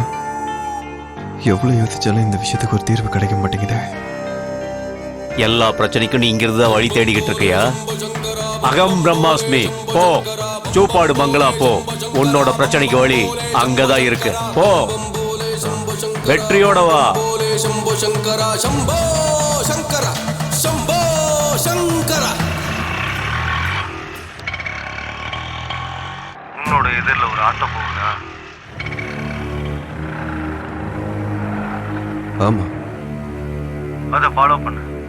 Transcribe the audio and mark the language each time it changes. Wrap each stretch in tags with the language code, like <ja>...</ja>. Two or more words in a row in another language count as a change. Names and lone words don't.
<ta>எவ்வளவு யோசிச்சாலும் இந்த விஷயத்துக்கு ஒரு தீர்வு கிடைக்க மாட்டேங்குதே. எல்லா பிரச்சனைக்கும் நீ இங்கிருந்து தான் வழி தேடிக்கிட்டு இருக்கியா?</ta> <sa>अहं ब्रह्मास्मि,</sa> <ta>போ சூப்பாடு மங்களா போ. உன்னோட பிரச்சனைக்கு வழி அங்கதான் இருக்கு. போ, வெற்றியோட வா.</ta> <sa>शंभो शंकरा शंभो शंकरा शंभो शंकरा.</sa> <ta>உன்னோட எதிரில் ஒரு ஆட்டோ போகுதா? ஆமா, அதை ஃபாலோ பண்ணு.</ta>